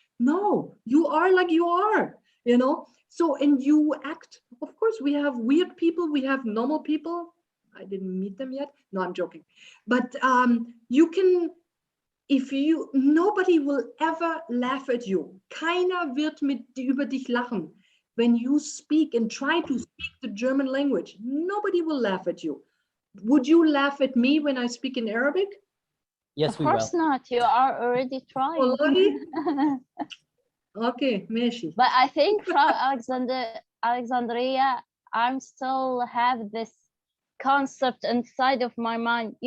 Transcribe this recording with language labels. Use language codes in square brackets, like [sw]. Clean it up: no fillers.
[en] No, you are like you are. You know. So, and you act, of course, we have weird people, we have normal people. I didn't meet them yet. No, I'm joking. But you can, nobody will ever laugh at you. [de] Keiner wird über dich lachen. [en] When you speak and try to speak the German language, nobody will laugh at you. Would you laugh at me when I speak in Arabic? Yes, we will. Of course not. You are already trying. Okay, [ar] ماشي. [en] But I think from Alexandria, I'm still have this concept inside of my mind.